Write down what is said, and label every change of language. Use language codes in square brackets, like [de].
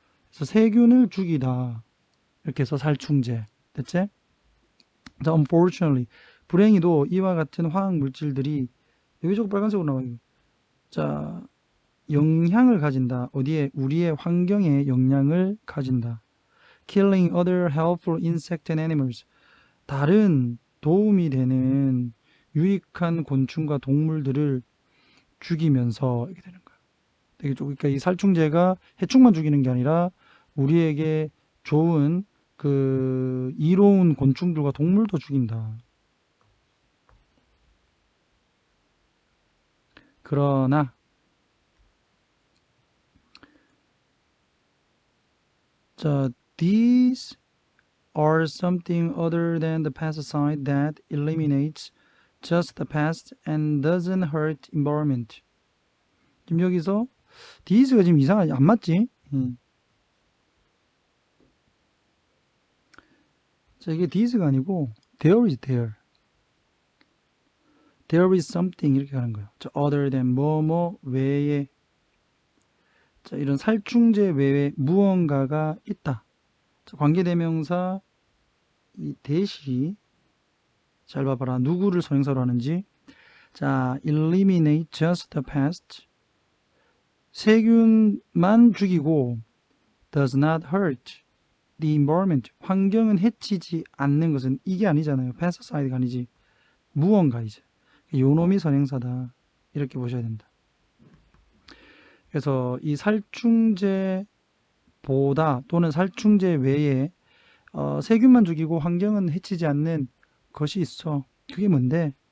[ko] 그래서 세균을 죽이다. 이렇게 해서 살충제. 됐지? 자, unfortunately. 불행히도 이와 같은 화학 물질들이 여기 저거 빨간색으로 나와요. 자, 영향을 가진다. 어디에? 우리의 환경에 영향을 가진다. [en] Killing other helpful insect and animals. [ko] 다른 도움이 되는 유익한 곤충과 동물들을 죽이면서 이렇게 되는 거야. 되겠죠? 그러니까 이 살충제가 해충만 죽이는 게 아니라 우리에게 좋은 그 이로운 곤충들과 동물도 죽인다. 그러나 자, [en] these are something other than the pesticide that eliminates just the pest and doesn't hurt environment. [ko] 지금 여기서 these가 지금 이상하지 안 맞지? 자, 이게 these가 아니고 [en] there is there. There is something [ko] 이렇게 가는 거예요. 자, other than 뭐뭐 외에 자, 이런 살충제 외에 무언가가 있다. 자, 관계대명사 이 대시 잘 봐봐라. 누구를 선행사로 하는지. [en] 자, eliminate just the pest. [ko] 세균만 죽이고 [en] does not hurt the environment. [ko] 환경은 해치지 않는 것은 이게 아니잖아요. pesticide가 아니지. 무언가이죠. 요놈이 선행사다. 이렇게 보셔야 된다. 그래서 이 살충제보다 또는 살충제 외에 세균만 죽이고 환경은 해치지 않는 것이 있어. 그게 뭔데?